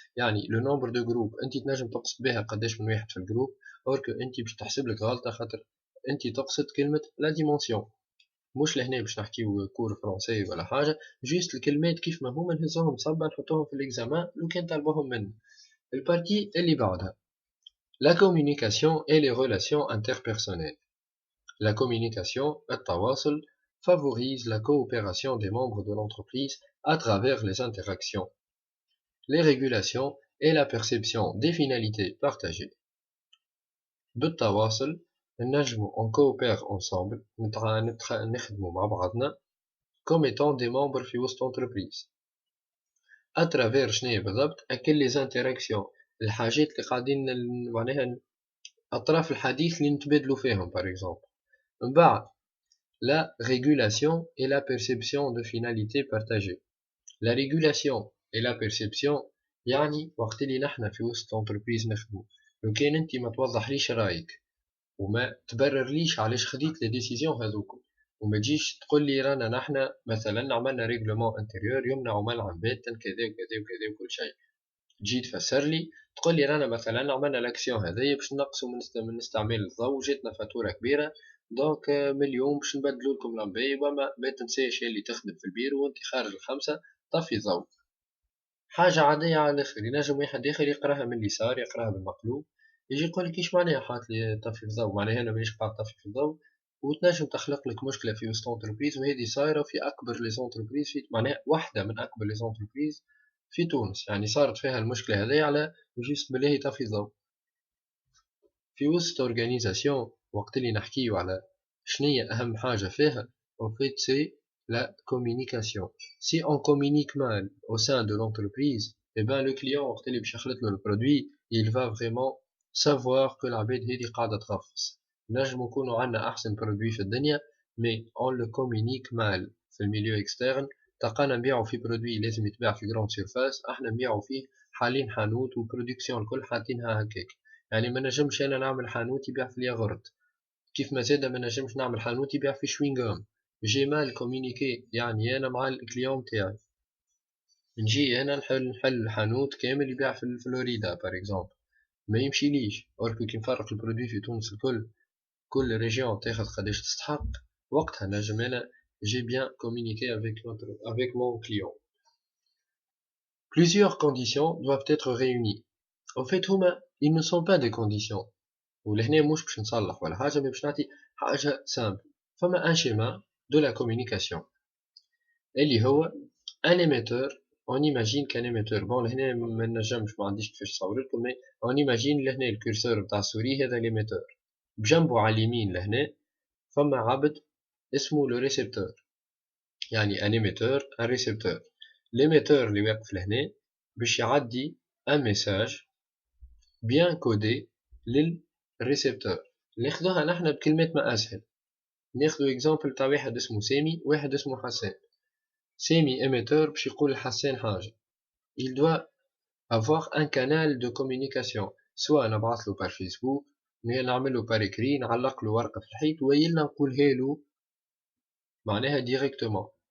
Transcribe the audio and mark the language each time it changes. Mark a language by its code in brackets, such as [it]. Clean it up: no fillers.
[ar] يعني لو نومبر دو جروب انت تنجم تقصد بها قداش من واحد في الجروب، اوركو انت باش تحسب لك غلطه خاطر انت تقصد كلمه لا ديمونسيون. مش لهنا باش نحكيو كور فرونسي ولا حاجه، جوست الكلمات كيف ما هما نهزوهم صبا نحطوهم في الاكزامان لو كان طلبوهم منا. [fr] البارتي اللي بعدها la communication et les relations interpersonnelles. La communication, التواصل, favorise la coopération des membres de l'entreprise à travers les interactions, les régulations et la perception des finalités partagées. بالتواصل نجمو on coopère ensemble نخدمو مع بعضنا comme étant des membres في وسط entreprise. [ar] à travers شنيا بالضبط أكل les interactions الحاجات اللي قاعدين معناها أطراف الحديث اللي نتبادلوا فيهم par exemple. [fr] من بعد la régulation et la perception de finalité partagée. [ar] La régulation et la perception يعني وقت اللي نحنا في وسط انتربريز نخدمو لو كان انت ما توضحليش رايك وما تبررليش علاش خديت لي ديسيزيون هذوكم وما تجيش تقول لي رانا نحنا مثلا عملنا ريغلومون انتيريور يمنع منع باتا كذا وكذا وكذا وكل شيء، تجي تفسر لي تقول لي رانا مثلا عملنا لاكسيون هذايا باش نقصوا من استعمال الضوء جاتنا فاتوره كبيره دونك من اليوم باش نبدلوا لكم لامبي وما ما تنساش اللي تخدم في البيرو وانت خارج الخمسه طفي الضوء. حاجه عاديه على الاخر. ينجم واحد اخر يقراها من اليسار يقراها بالمقلوب يجي يقول لك ايش معناها حاط لي طفي الضوء معناها انا مانيش قاعد طفي في الضوء، وتنجم تخلق لك مشكله في وسط انتربريز وهذه صايره في اكبر لي زونتربريز في معناها واحده من اكبر لي زونتربريز في تونس. يعني صارت فيها المشكله هذه على جوست بلاهي طفي الضوء في وسط اورغانيزاسيون. وقت اللي نحكيو على شنية اهم حاجه فيها او فيت سي [fr] la communication. Si on communique mal au sein de l'entreprise, eh ben le client وقت اللي باش يخلط له البرودوي il va vraiment savoir que العباد هذه قاعدة تغفص. [ar] نجم نكونوا عندنا أحسن برودوي في الدنيا mais on le communique mal في الميليو اكسترن. تلقانا نبيعو في برودوي لازم يتباع في جراند سيرفاس، احنا نبيعو فيه حالين حانوت وبرودكسيون الكل حاطينها هكاك. يعني ما نجمش انا نعمل حانوت يبيع في الياغورت، كيف ما زاد ما نجمش نعمل حانوت يبيع في شوينغام. جي مال كومينيكي يعني انا مع الكليون تاعي، نجي انا نحل حانوت كامل يبيع في فلوريدا بار اكزومبل، ما يمشي ليش. اوركو كي نفرق البرودوي في تونس الكل، كل ريجيون تاخذ قداش تستحق، وقتها نجم انا j'ai bien communiqué avec mon client. [fr] Plusieurs conditions doivent être réunies. En fait, ils ne sont pas des conditions. [ar] ولهنا مش باش نصلح ولا حاجة، باش نعطي حاجة simple. [fr] فما un schéma de la communication اللي هو un émetteur. [ar] On imagine qu'un émetteur، bon لهنا ما نجمش، ما عنديش كيفاش نصور لكم، mais on imagine لهنا الكورسور نتاع السوري هذا l'émetteur، بجنبه على اليمين لهنا فما عبد اسمه le récepteur. [fr] يعني un émetteur un récepteur. [ar] l'émetteur اللي واقف لهنا باش يعدي un message bien codé للريسبتور. ناخدوها نحنا بكلمات ما اسهل. ناخدو اكزامبل تاع واحد اسمه سامي واحد اسمه حسان. سامي émetteur باش يقول لحسان حاجة، il doit avoir un canal de communication، سواء نبعثلو بار فيسبوك، نعملو بار écrit، نعلقلو ورقة في الحيط، ويلا نقولها له معناها ديريكتومون.